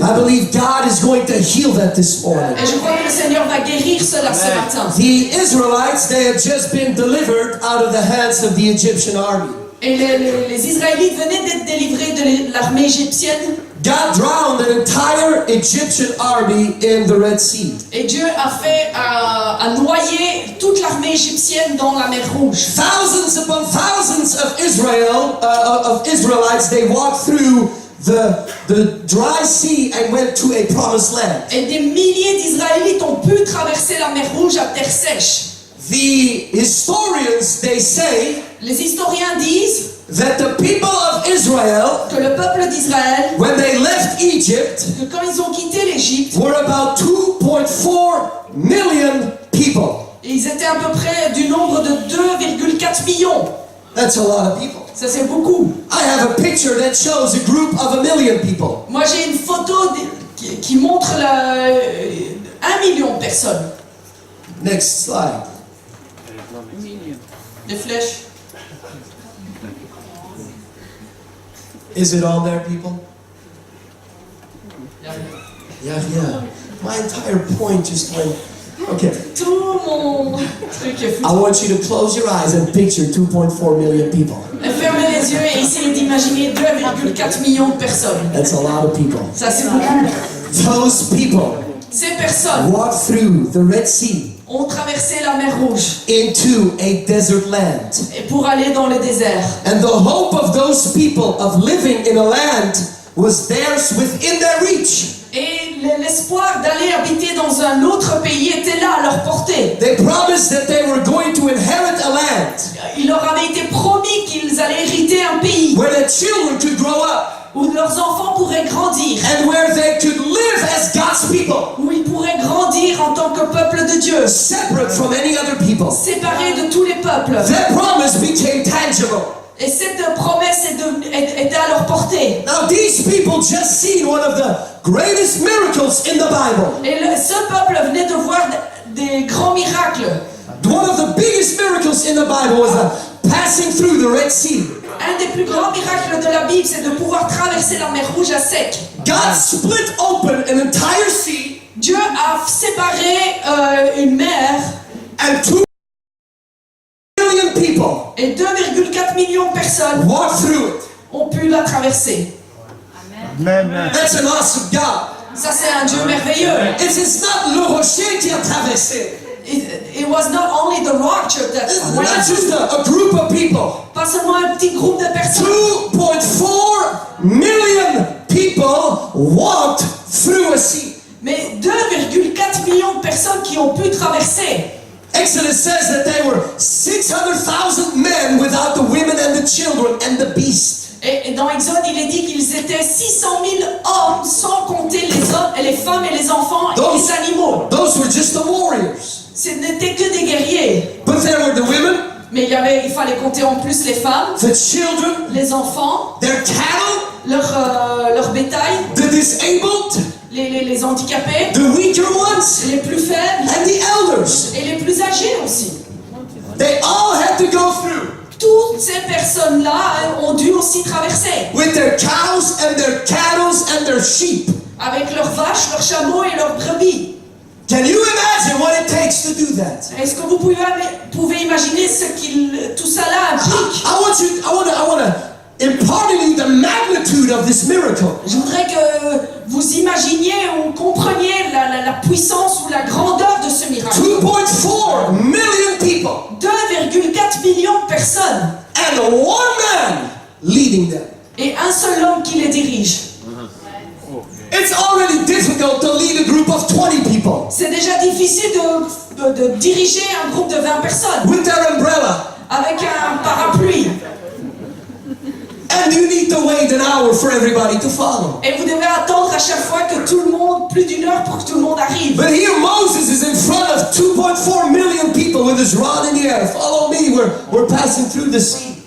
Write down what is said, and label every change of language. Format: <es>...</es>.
<en>I believe God is going to heal that this morning.</en> <fr>Et je crois que le Seigneur va guérir cela ce matin.</fr> <en>The Israelites, they had just been delivered out of the hands of the Egyptian army.</en> <fr>Et les Israélites venaient d'être délivrés de l'armée égyptienne.</fr> <en>God drowned an entire Egyptian army in the Red Sea.</en> <fr>Et Dieu a noyé toute l'armée égyptienne dans la mer Rouge.</fr> <en>Thousands upon thousands of Israelites, they walked through the dry sea and went to a promised land.</en> <fr>Et des milliers d'Israélites ont pu traverser la mer Rouge à terre sèche.</fr> <en>The historians, they say</en> <fr>Les historiens disent</fr> <en>that the people of Israel,</en> <fr>que le peuple d'Israël,</fr> <en>when they left Egypt,</en> <fr>que quand ils ont quitté l'Égypte,</fr> <en>were about 2.4 million people.</en> <fr>ils étaient à peu près du nombre de 2,4 millions.</fr> <en>That's a lot of people.</en> <fr>Ça c'est beaucoup.</fr> <en>I have a picture that shows a group of 1 million people.</en> <fr>Moi j'ai une photo qui montre 1 million de personnes.</fr> <en>Next slide.</en> <fr>Des flèches.</fr> <en>Is it on there, people? Yeah. My entire point just went. Okay.</en> <fr>Tout mon truc est fou.</fr> <en>I want you to close your eyes and picture 2.4 million people.</en> <fr>Fermez les yeux et essayez d'imaginer 2,4 millions de personnes.</fr> <en>That's a lot of people.</en> <fr>Ça c'est beaucoup.</fr> <en>Those people</en> <fr>Ces personnes</fr> <en>walked through the Red Sea</en> <fr>ont traversé la mer Rouge</fr> <en>into a desert land.</en> <fr>et pour aller dans le désert.</fr> <en>And the hope of those people of living in a land was theirs within their reach.</en> <fr>Et l'espoir d'aller habiter dans un autre pays était là à leur portée.</fr> <en>They promised that they were going to inherit a land</en> <fr>Il leur avait été promis qu'ils allaient hériter un pays</fr> <en>where their children could grow up</en> <fr>où leurs enfants pourraient grandir,</fr> <en>and where they could live as God's people,</en> <fr>où ils pourraient grandir en tant que peuple de Dieu,</fr> <en>separate from any other people.</en> <fr>séparés de tous les peuples.</fr> <en>That promise became tangible.</en> <fr>Et cette promesse était à leur portée.</fr> <en>Now these people just seen one of the greatest miracles in the Bible.</en> <fr>Et ce peuple venait de voir des grands miracles.</fr> <en>One of the biggest miracles in the Bible was the passing through the Red Sea.</en> <fr>Un des plus grands miracles de la Bible, c'est de pouvoir traverser la mer Rouge à sec.</fr> <en>God split open an entire sea</en> <fr>Dieu a séparé une mer</fr> <en>and 2 million people</en> <fr>et 2,4 millions de personnes</fr> <en>walked through it.</en> <fr>ont pu la traverser.</fr> <en>That's an awesome God.</en> <fr>Ça, c'est un Dieu merveilleux.</fr> <en>It's not</en> <fr>Le Rocher qui a traversé.</fr> <en>It was not only the rock church that It's went not just a group of people.</en> <fr>pas seulement un petit groupe de personnes.</fr> <en>2.4 million people walked through a sea.</en> <fr>Mais 2,4 millions de personnes qui ont pu traverser.</fr> <en>Exodus says that there were 600,000 men without the women and the children and the beasts.</en> <fr>Et dans Exode, il est dit qu'ils étaient 600 000 hommes, sans compter les hommes, et les femmes et les enfants et les animaux.</fr> <en>Those were just the warriors.</en> <fr>Ce n'étaient que des guerriers.</fr> <en>But there were the women,</en> <fr>Mais il fallait compter en plus les femmes,</fr> <en>the children,</en> <fr>les enfants,</fr> <en>their cattle,</en> <fr>leur bétail,</fr> <en>the disabled,</en> <fr>les handicapés,</fr> <en>the weaker ones,</en> <fr>les plus faibles</fr> <en>and the elders.</en> <fr>et les plus âgés aussi.</fr> <en>They all had to go through</en> <fr>Toutes ces personnes-là ont dû aussi traverser</fr> <en>with their cows and their cattle and their sheep.</en> <fr>avec leurs vaches, leurs chameaux et leurs brebis.</fr> <en>Can you imagine what it takes to do that?</en> <fr>Est-ce que vous pouvez imaginer tout ça là implique?</fr> <en>I want to impart in you the magnitude of this miracle.</en> <fr>Je voudrais que vous imaginiez ou compreniez la puissance ou la grandeur de ce miracle.</fr> <en>2.4 million people</en> <fr>2,4 millions de personnes</fr> <en>and one man leading them.</en> <fr>et un seul homme qui les dirige.</fr> <en>It's already difficult to lead a group of 20 people</en> <fr>C'est déjà difficile de diriger un groupe de 20 personnes</fr> <en>with their umbrella,</en> <fr>avec un parapluie.</fr> <en>and you need to wait an hour for everybody to follow.</en> <fr>Et vous devez attendre à chaque fois que tout le monde, plus d'une heure pour que tout le monde arrive.</fr> <en>But here Moses is in front of 2.4 million people with his rod in the air. Follow me, we're passing through the sea.</en>